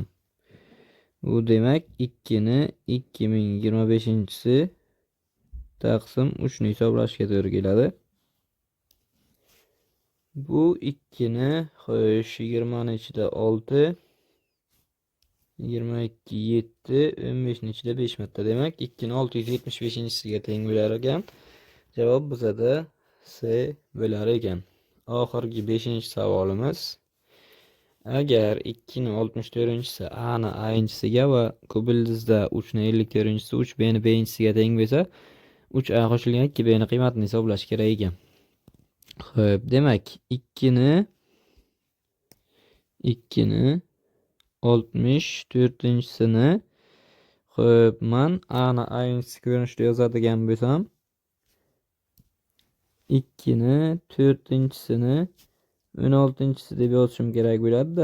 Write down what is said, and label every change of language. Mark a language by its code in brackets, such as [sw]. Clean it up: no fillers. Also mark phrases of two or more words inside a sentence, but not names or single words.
[uz] Bu demak 2 ni 2025-si taqsim 3 ni hisoblashga to'g'ri keladi. Bu 2 ni xo'sh 20 ni ichida 6, 22 7, 15 ni ichida 5 marta. Demak 2 ni 675-siga teng bo'lar ekan. Javob bizada C bo'lar ekan. Oxirgi 5-savolimiz. Agar 2 ni 64-si A ni A-siga va kubildizda 3 ni 54-si 3B ni B-siga teng bo'lsa, 3A qo'shilgan 2B ni qiymatini hisoblash kerak ekan. Xo'p, demak 2 ni 64-sini xo'p, men A ni A-si ko'rinishda yozadigan bo'lsam, 2 ni 4-sini 16-si deb yozishim kerak bo'ladi-da.